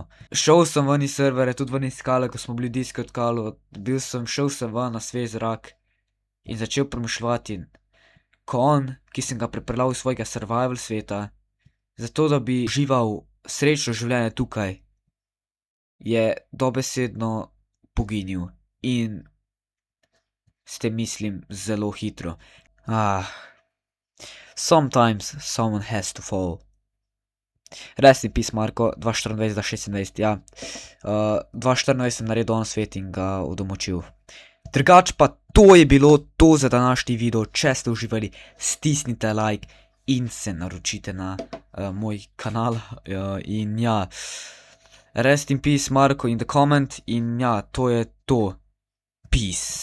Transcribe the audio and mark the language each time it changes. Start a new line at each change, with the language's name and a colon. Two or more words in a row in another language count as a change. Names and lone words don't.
Slovenian: Šel sem ven iz serverja, tudi ven iz skale, ko smo bili Discord kalu, šel sem ven na svež zrak in začel premišljati, ko on, ki sem ga pripeljal iz svojega survival sveta, zato da bi užival srečno življenje tukaj, je dobesedno poginil. In s tem mislim zelo hitro.
English: Sometimes someone has to fall. Rest in peace,
Slovenian: Marko, 2024-2026, ja. 2024 sem naredil on svet in ga udomačil. Drugač pa to je bilo to za današnji video. Če ste uživali, stisnite like in se naročite na moj kanal. In ja,
English: rest in peace, Marko, in the comment.
Slovenian: In ja, to je to. Peace.